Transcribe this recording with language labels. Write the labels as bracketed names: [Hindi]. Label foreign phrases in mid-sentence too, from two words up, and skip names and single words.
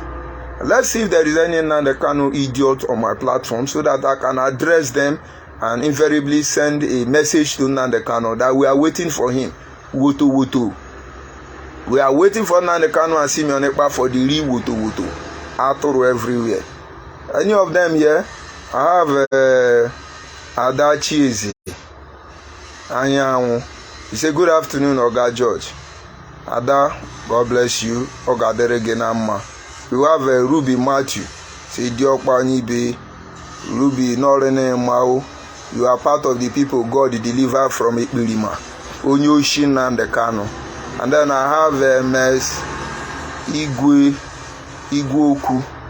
[English] Let's see if there is any Nnamdi Kanu idiot on my platform so that I can address them and invariably send a message to Nnamdi Kanu that we are waiting for him. Woto woto. We are waiting for Nnamdi Kanu and Simeon Ekpa for the real woto woto. Atoro everywhere. Any of them here? I have Ada Chiezi. Anyanwu. He said, good afternoon, Oga George. Ada, God bless you. Oga Deregenama. We have Ruby Matthew. Say, Diokpa ONYIBE. Ruby Norene Mao. You are part of the people God delivered from Ekpirima. Onyoshin Nnamdi Kanu. And then I have MS Igweoku.